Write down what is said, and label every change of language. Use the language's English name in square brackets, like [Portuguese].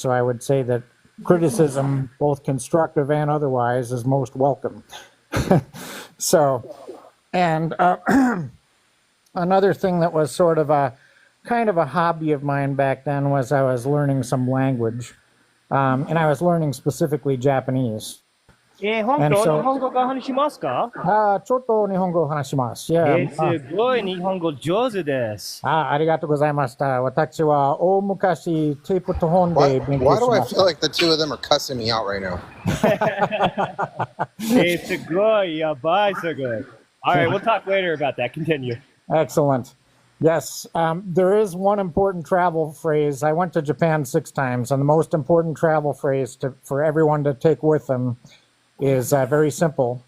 [English] So I would say that criticism, both constructive and otherwise, is most welcome. So, and another thing that was sort of a kind of a hobby of mine back then was I was learning some language. And I was learning specifically Japanese. [Japanese] 本当、日本語が話しますか？ちょっと日本語を話します。 [English] Yeah. [Japanese] すごい日本語上手です。ありがとうございました。私は大昔テープと本で勉強しました。 [English] Why do I feel like the two of them are cussing me out right now? [Japanese] すごい、やばい、すごい。 [English] All right, we'll talk later about that. Continue. Excellent. Yes, there is one important travel phrase. I went to Japan 6 times, and the most important travel phrase for everyone to take with them is very simple.